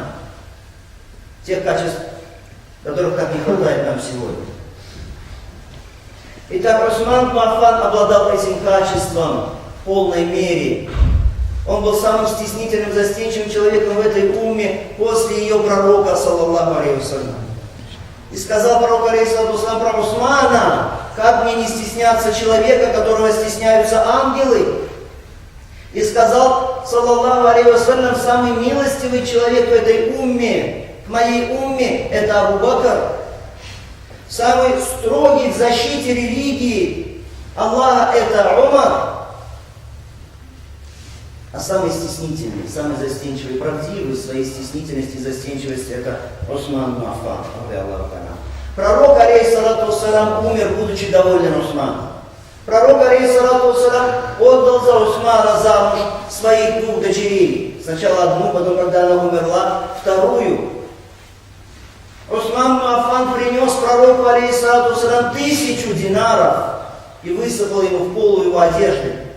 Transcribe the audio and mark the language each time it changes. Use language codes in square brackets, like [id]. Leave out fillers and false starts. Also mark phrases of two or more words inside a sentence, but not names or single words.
[ru] Тех качеств, которых так не хватает нам сегодня. Итак, Усман ибн Аффан обладал этим качеством в полной мере. Он был самым стеснительным, застенчивым человеком в этой умме после ее пророка, [ar] صلى الله عليه وسلم. [ru] И сказал пророк, [ar] عليه الصلاة والسلام, [ru] про Усмана, как мне не стесняться человека, которого стесняются ангелы? И сказал, [ar] صلى الله عليه وسلم, [ru] самый милостивый человек в этой умме, в моей умме, это Абу Бакр. Самый строгий в защите религии Аллаха, это Умар. А самый стеснительный, самый застенчивый, правдивый в своей стеснительности и застенчивости — это Усман ибн Аффан. Пророк, [ar] عليه الصلاة والسلام, [ru] умер, будучи доволен Усманом. Пророк, [ar] عليه الصلاة والسلام, [ru] отдал за Усмана замуж своих 2 дочерей. Сначала одну, потом, когда она умерла, вторую. Усман ибн Аффан принес пророку, [ar] عليه الصلاة والسلام, [ru] 1000 динаров и высыпал ему в полу его одежды.